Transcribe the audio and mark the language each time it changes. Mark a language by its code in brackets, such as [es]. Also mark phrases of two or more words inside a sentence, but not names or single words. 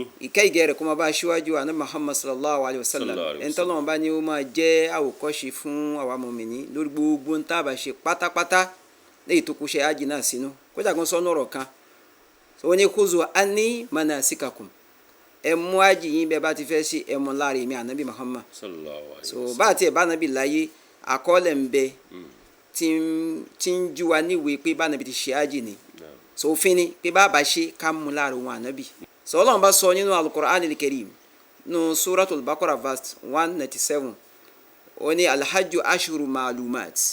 [yo] ìkẹ́ ìgẹ́ rẹ̀ kó má bá aṣíwájú àná Muhammad [ar] صلى الله عليه وسلم [yo] ẹni tọ́lọ́run bá ní ó máa jẹ́ àwòkọ́ṣe fún àwa mùmínì lórí gbogbo ń tá a bá ṣe pátápátá léyìí tó kú ṣe hajj náà sínú kódà kan sọ́nù ọ̀rọ̀ kan ó ní [ar] خذوا عني مناسككم [yo] ẹ mú hajj yín bẹ́ẹ̀ bá ti fẹ́ ṣe ẹ mú láàrin mi ànábì Muhammad [ar] صلى الله عليه so وسلم [yo] bá àti ẹ̀ bá ànábì láyé àkọọ́lẹ̀ ń bẹ tí ń jú wa níwèé pé bá ànábì ti ṣe hajj ni so òfin ni pé bá a bá ṣe ká mú láàrin wọn ànábì so Ọlọ́run bá sọ nínú al-Qur'an al-Karim nínú suratul Baqarah verse 197 ó ní [ar] الحج أشهر معلومات